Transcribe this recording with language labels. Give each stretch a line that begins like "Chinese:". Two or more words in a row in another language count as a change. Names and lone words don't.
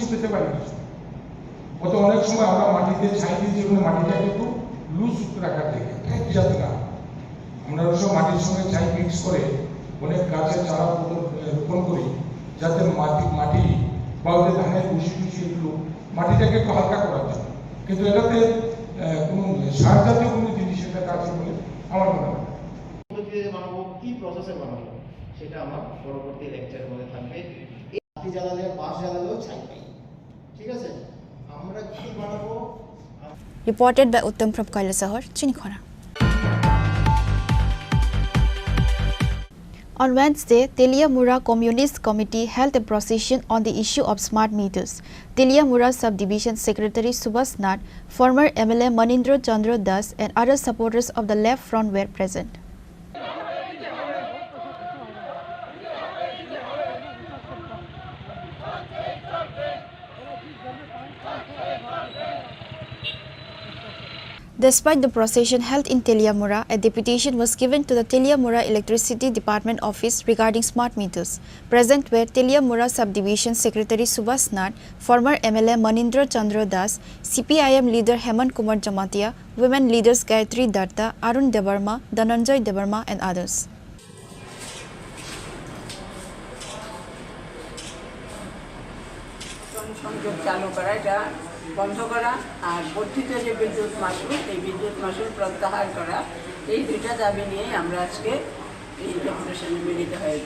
Bangla: পেতে পারি, কত অনেক সময় আমরা মাটিতে ছাই দিয়ে যেগুলো মাটিটাকে একটু লুজ রাখার থেকে যাতে না, আমরা ওসব মাটির সঙ্গে ছাই মিক্স করে অনেক গাছের চারা রোপণ করি, যাতে মাটি বা ওদের ধানের ভুষি এগুলো মাটিটাকে একটু হালকা করার জন্য, কিন্তু এটাতে কোনো সার জাতীয় কোনো জিনিস এটাতে আছে বলে আমার মনে হয়। বানাবো, কি প্রসেসে বানাবো, সেটা আমার পরবর্তী লেকচারের মধ্যে থাকবে। বাতি জ্বালালে, বাঁশ জ্বালালেও ছাই পাই, ঠিক আছে? আমরা কি বানাবো?
English: Reported by Uttam from Kailasahar, Chini Khorang. On Wednesday, Teliamura Communist Committee held a procession on the issue of smart meters. Teliamura Subdivision Secretary Subhas Nat, former MLA Manindra Chandra Das and other supporters of the left front were present. Despite the procession held in Teliamura, a deputation was given to the Teliamura Electricity Department office regarding smart meters. Present were Teliamura Subdivision Secretary Subhas Nat, former MLA Manindra Chandra Das, CPIM leader Hemant Kumar Jamatia, women leaders Gayatri Datta, Arun Debarma, Dhananjay Debarma and others.
Bangla: বন্ধ করা আর বর্ধিত যে বিদ্যুৎ মাশুল, এই বিদ্যুৎ মাশুল প্রত্যাহার করা, এই দুইটা দাবি নিয়ে আমরা আজকে এই ডেপুটেশনে মিলিত হয়েছি।